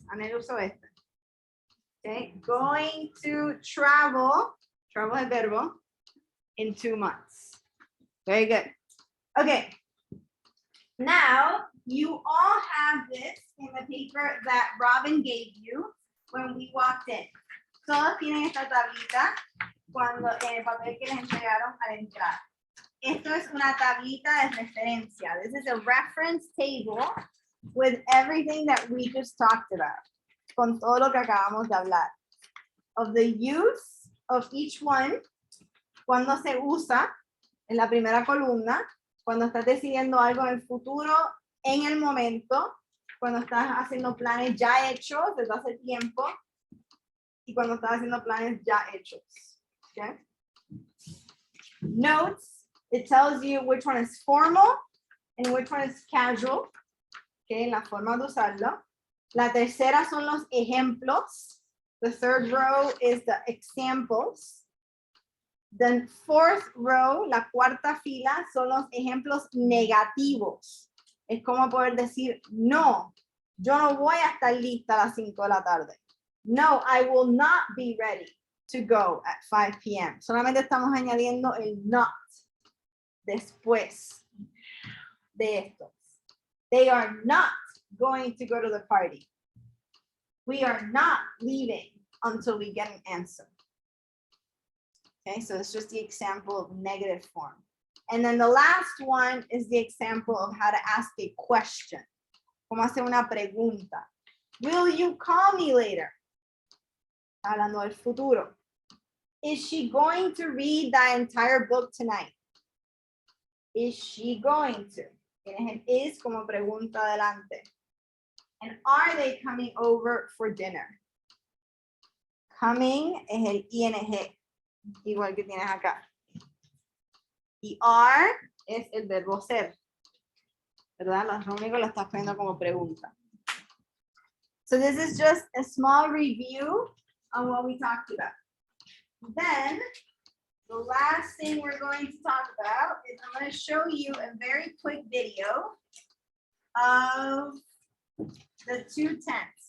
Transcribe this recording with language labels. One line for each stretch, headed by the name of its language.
Spanish: Anel uso este.
English: Okay. Going to travel.
Spanish: Travel es verbo.
English: In 2 months. Very good. Okay. Now you all have this in the paper that Robin gave you when we walked in.
Spanish: Todos tienen esta tablita cuando en el papel que les entregaron al entrar. Esto es una tablita de referencia.
English: This is a reference table with everything that we just talked about.
Spanish: Con todo lo que acabamos de hablar.
English: Of the use of each one,
Spanish: cuando se usa en la primera columna, cuando estás decidiendo algo en el futuro, en el momento, cuando estás haciendo planes ya hechos desde hace tiempo y cuando estás haciendo planes ya hechos.
English: Okay? Notes, it tells you which one is formal and which one is casual.
Spanish: Okay, la forma de usarlo. La tercera son los ejemplos.
English: The third row is the examples. The fourth row,
Spanish: la cuarta fila, son los ejemplos negativos. Es como poder decir, no, yo no voy a estar lista a las 5 de la tarde.
English: No, I will not be ready to go at 5 p.m.
Spanish: Solamente estamos añadiendo el not después de estos.
English: They are not going to go to the party. We are not leaving until we get an answer. Okay, so it's just the example of negative form. And then the last one is the example of how to ask a question.
Spanish: Como hacer una pregunta.
English: Will you call me later?
Spanish: Hablando del futuro.
English: Is she going to read that entire book tonight? Is she going to?
Spanish: Tienes el is como pregunta adelante.
English: And are they coming over for dinner?
Spanish: Coming es el ing, igual que tienes acá. Y are es el verbo ser. ¿Verdad? Lo único lo estás poniendo como pregunta.
English: So this is just a small review on what we talked about. Then, the last thing we're going to talk about is I'm going to show you a very quick video of the 2 tenths.